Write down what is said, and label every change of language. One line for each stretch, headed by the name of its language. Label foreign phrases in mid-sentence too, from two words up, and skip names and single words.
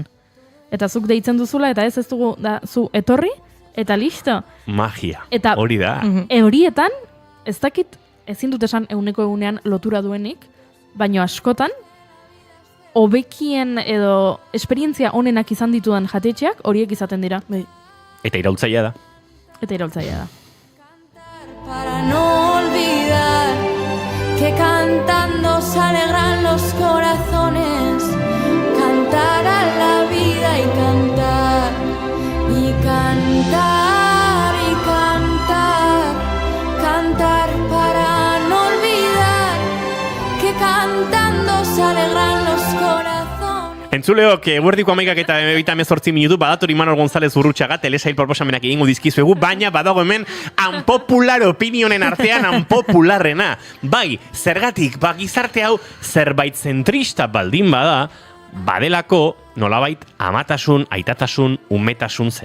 Basque: Eta zuk deitzen duzula, eta ez dugu, zu etorri, eta listo. Magia, hori da. Horietan, ez dakit, ezin dut esan eguneko egunean lotura duenik, baina askotan, hobekien edo esperientzia onenak izan ditudan jatetxeak horiek izaten dira. Eta iraultzaia da.
Spanish: Para no olvidar que cantando se alegran los corazones, cantar a la vida y cantar, y cantar, y cantar, cantar para no olvidar que cantando se alegran los corazones.
Basque: Entzuleok, eguerdiko 11 eta 28 minutu, badator Imanol González Urrutxaga, telesail proposamenak egingo dizkizuegu, baina badago hemen
English: unpopular opinionen
Basque: artean unpopularrena. Bai, zergatik, gizarte hau zerbait zentrista baldin bada, badelako nolabait amatasun, aitatasun, umetasun zentrista.